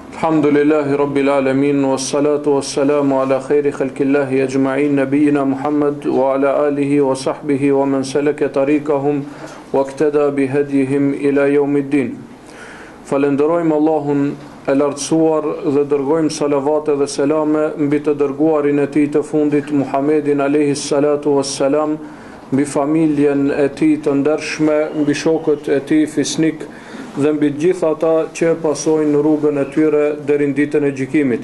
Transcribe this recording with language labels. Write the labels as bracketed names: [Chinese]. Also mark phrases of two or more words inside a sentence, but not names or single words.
[Arabic] الحمد لله رب العالمين والصلاة والسلام على خير خلق الله أجمعين نبينا محمد وعلى آله وصحبه ومن سلك طريقهم واقتدى بهديهم إلى يوم الدين. [Albanian] Falenderojmë Allahun e lartësuar dhe dërgojmë salavate dhe selame mbi të dërguarin e tij të fundit Muhammedin [Arabic] عليه الصلاة والسلام, [Albanian] mbi familjen e tij të ndershme, mbi shokët e tij fisnik dhe mbi gjithë ata që pasojnë rrugën e tyre deri në ditën e gjykimit.